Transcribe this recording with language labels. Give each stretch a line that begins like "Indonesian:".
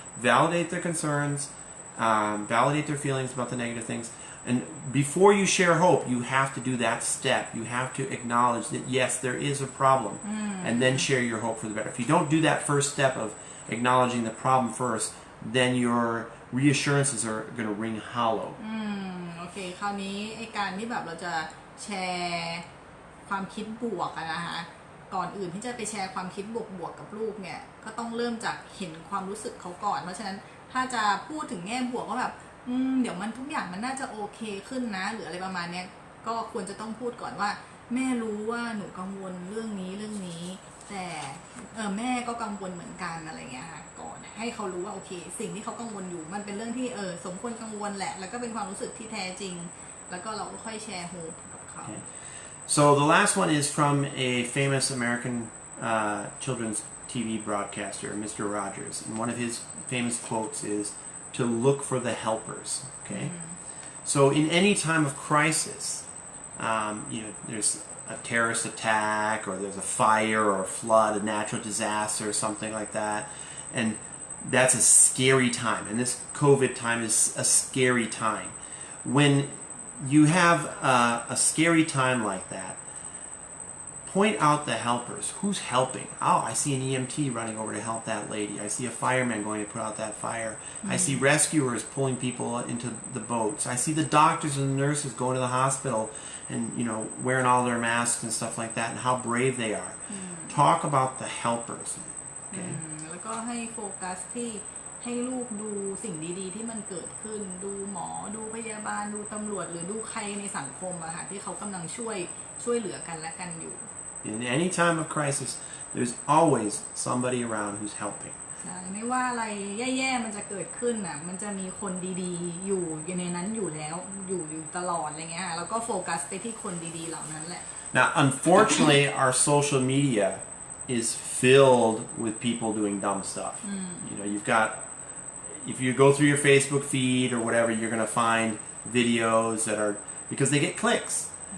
English: Validate their concerns. Validate their feelings about the negative things. And before you share hope, you have to do that step. You have to acknowledge that, yes, there is a problem. And then share your hope for the better. If you don't do that first step of acknowledging the problem first, then you're reassurances are going to ring hollow.
Thai: โอเคคราวนี้ไอ้การที่แบบเราจะแชร์ความคิดบวกนะคะก่อนอื่นที่จะไปแชร์ความคิดบวกกับลูกเนี่ยก็ต้องเริ่มจากเห็นความรู้สึกเขาก่อนเพราะฉะนั้นถ้าจะพูดถึงแง่บวกว่าแบบเดี๋ยวมันทุกอย่างมันน่าจะโอเคขึ้นนะหรืออะไรประมาณนี้ก็ควรจะต้องพูดก่อนว่าแม่รู้ว่าหนูกังวลเรื่องนี้แต่ แม่ก็กังวลเหมือนกันอะไรเงี้ยค่ะก่อนให้เขารู้ว่าโอเคสิ่งที่เขากังวลอยู่มันเป็นเรื่องที่สมควรกังวลแหละแล้วก็เป็นความรู้สึกที่แท้จริงแล้วก็เราก็ค่อยแชร์โฮปกับเขา
English: So the last one is from a famous American children's TV broadcaster, Mr. Rogers, and one of his famous quotes is to look for the helpers. Okay, so in any time of crisis, there's a terrorist attack or there's a fire or a flood, a natural disaster or something like that, and that's a scary time. And this COVID time is a scary time. When you have a scary time like that, point out the helpers. Who's helping? Oh, I see an EMT running over to help that lady. I see a fireman going to put out that fire. I see rescuers pulling people into the boats. I see the doctors and the nurses going to the hospital and wearing all their masks and stuff like that and how brave they are. Talk about the helpers. Okay.
Thai: แล้วก็ให้โฟกัสที่ให้ลูกดูสิ่งดีๆที่มันเกิดขึ้นดูหมอดูพยาบาลดูตำรวจหรือดูใครในสังคมอะค่ะที่เขากำลังช่วยเหลือกันและกันอยู่
English: In any time of crisis, there's always somebody around who's helping.
Thai: ใช่ไม่ว่าอะไรแย่ๆมันจะเกิดขึ้นน่ะมันจะมีคนดีๆอยู่ในนั้นอยู่แล้วอยู่ตลอดอะไรเงี้ยแล้วก็โฟกัสไปที่คนดีๆเหล่านั้นแหละ
English: Now, unfortunately, our social media is filled with people doing dumb stuff. You've got, if you go through your Facebook feed or whatever, you're going to find videos that are, because they get clicks.